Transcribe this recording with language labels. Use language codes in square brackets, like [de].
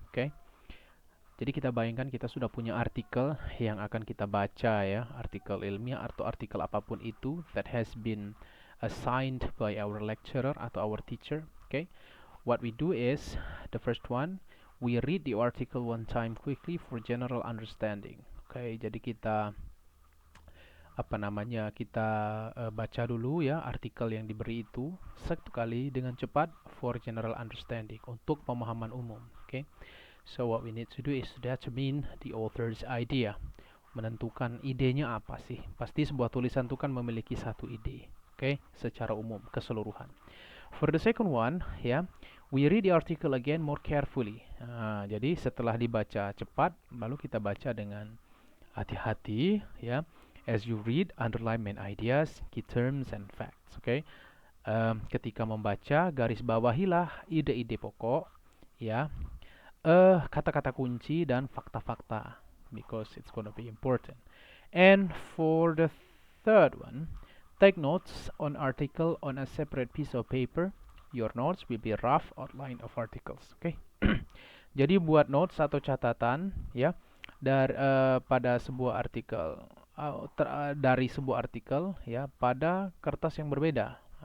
[id] Oke, jadi kita bayangkan kita sudah punya artikel yang akan kita baca ya, artikel ilmiah atau artikel apapun itu [en] that has been assigned by our lecturer [id] atau [en] our teacher. Okay, what we do is the first one, we read the article one time quickly for general understanding. [id] Okay, jadi kita apa namanya, kita baca dulu ya artikel yang diberi itu satu kali dengan cepat [en] for general understanding, [id] untuk pemahaman umum. [en] Okay, so what we need to do is to determine the author's idea, [id] menentukan idenya apa sih. Pasti sebuah tulisan itu kan memiliki satu ide, okay, secara umum keseluruhan. [en] For the second one, ya, we read the article again more carefully. [id] Jadi setelah dibaca cepat, lalu kita baca dengan hati-hati, ya. [en] As you read, underline main ideas, key terms, and facts. [id] Okay. Ketika membaca, garis bawahilah ide-ide pokok, ya, kata-kata kunci dan fakta-fakta, [en] because it's gonna be important. And for the third one, take notes on article on a separate piece of paper. Your notes will be rough outline of articles. Okay. [id] Jadi buat notes atau catatan ya pada sebuah artikel, dari sebuah artikel ya pada kertas yang berbeda.